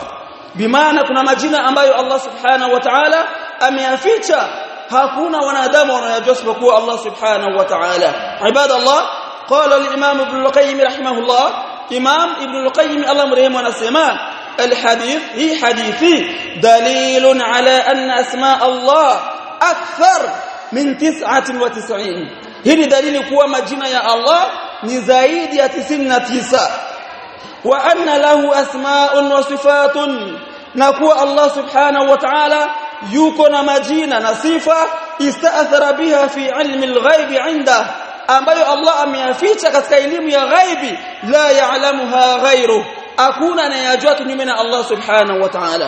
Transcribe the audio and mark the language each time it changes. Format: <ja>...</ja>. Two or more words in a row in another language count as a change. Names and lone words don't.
<sw>Bimaana kuna majina ambayo Allah</sw> <ar>سبحانه وتعالى</ar> <sw>ameyaficha, hakuna wanadamu wanayajua isipokuwa Allah</sw> <ar>سبحانه وتعالى. عباد الله قال الإمام ابن القيم رحمه الله الإمام ابن القيم</ar> <sw>Allah mrehemu anasema</sw> <ar>الحديث هي حديثي دليل على أن أسماء الله أكثر من 99. هي دليل</ar> <sw>kuwa majina ya Allah ni zaidi ya 99,</sw> <ar>وأن له أسماء وصفات,</ar> <sw>na kuwa Allah</sw> <ar>سبحانه وتعالى</ar> <sw>yuko na majina na sifa</sw> <ar>استأثر بها في علم الغيب عنده,</ar> <sw>ambayo Allah ameyaficha katika elimu ya ghaibi,</sw> <ar>لا يعلمها غيره,</ar> <sw>hakuna anayejua kinyume na Allah</sw> <ar>سبحانه وتعالى.</ar>